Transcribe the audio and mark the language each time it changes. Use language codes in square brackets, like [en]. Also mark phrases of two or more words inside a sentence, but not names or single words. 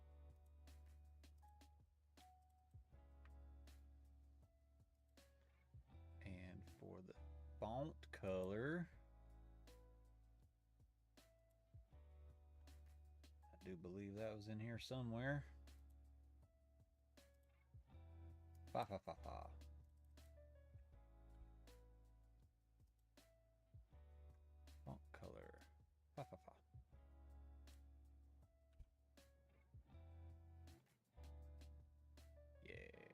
[en] And for the font color, I do believe that was in here somewhere. Fa fa fa fa. Font color. Fa fa fa. Yeah.